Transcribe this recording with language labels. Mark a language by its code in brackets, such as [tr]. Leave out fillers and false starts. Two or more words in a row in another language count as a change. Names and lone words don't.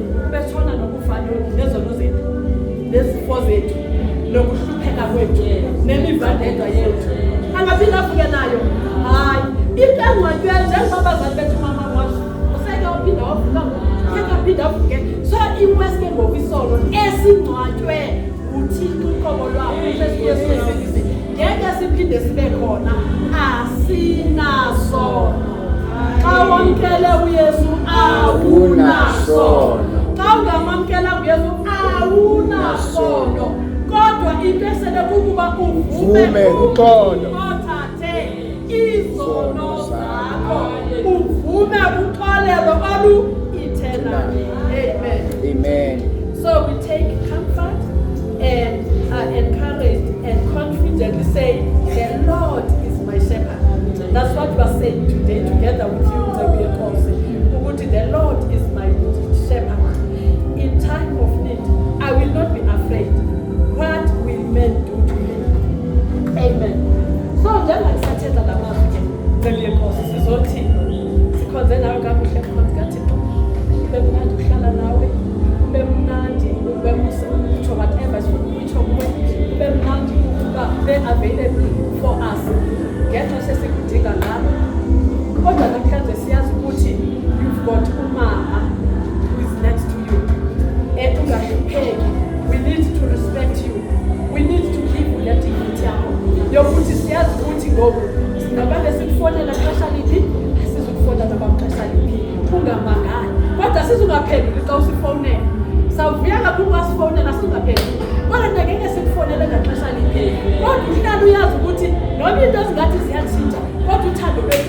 [xh] betshona nokufana nezono zethu nezifo zethu nokuhlupheka kwethu nemivandedwa yethu angaphinda afuke nayo hayi into engcwatyweni njengoba abazali bethu mama washo useke uphinda wavuka ngekaphinda avuke so iwesi ke ngokwisono esingcwatywe uThixo uqobo lwabo Yesu ngeke siphinde sibe khona asinasono xa wamkele uYesu awunasono xa ungamamkela uYesu awunasono kodwa into esele kukuba uvume uqondo othathe izono zakho uvume uxolelo olu eternally. Amen. [en] So we take comfort and are encouraged and confidently say, the Lord is my shepherd. That's what we are saying today together with you. The Lord is my shepherd. In time of need, I will not be afraid. What will men do to me? Amen. [xh] So njengoba ngisathetha la mazwi ngeliyekhosi sizothina sikhonze nawe kakuhle mkhonzi kaThixo ube mnandi ukuhlala nawe ube mnandi ube muso whatever sifuna kuwe ube mnandi ukuba [en] be available for us [xh] ngexesha esikudinga ngalo kodwa namhlanje siyazi ukuthi [en] you've got [xh] umama [en] who is next to you [xh] ungahlupheki. [en] We need to respect you. We need to give you that dignity [xh] yakho yokuthi siyazi ukuthi ngoku singabantu esikufonela xesha liphi asizukufonela bamxesha liphi ungamangali kodwa sizungaphenduli xa usifonela sawuvuya kakhulu wasifonela sizungaphenduli kodwa ngeke sikufonele ngaxesha liphi kodwa uhlala uyazi ukuthi noma into ezingathi ziyatshintsha kodwa uthando lwethu